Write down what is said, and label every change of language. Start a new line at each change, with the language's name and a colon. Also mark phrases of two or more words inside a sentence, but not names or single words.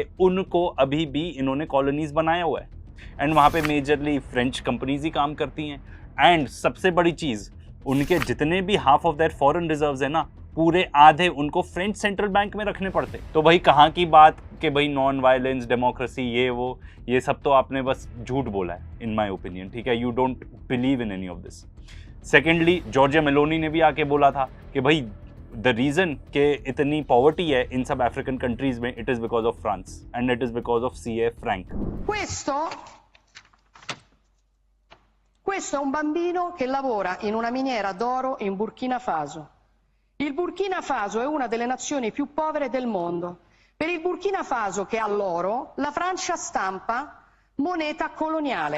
Hindi: उनको अभी भी इन्होंने कॉलोनीज बनाया हुआ है, एंड वहाँ पे
English: majorly French companies
Hindi: ही काम करती हैं। एंड सबसे बड़ी चीज़, उनके जितने भी
English: half of their foreign reserves
Hindi: है ना, पूरे आधे उनको
English: French central bank
Hindi: में रखने पड़ते। तो भाई कहाँ की बात कि भाई
English: non violence, democracy,
Hindi: ये सब तो आपने बस झूठ बोला है
English: in my opinion,
Hindi: ठीक है।
English: You don't believe in any of this.
Hindi: सेकेंडली, जॉर्जिया मेलोनी ने भी आके बोला था कि भाई
English: the reason
Hindi: के इतनी पॉवर्टी है इन सब
English: African countries
Hindi: में,
English: It is because of France and it is because of CAF franc.
Italian: Questo è un bambino che lavora in una miniera d'oro in Burkina Faso. Il Burkina Faso è una delle nazioni più povere del mondo. Per il Burkina Faso, che ha l'oro, la Francia stampa moneta coloniale.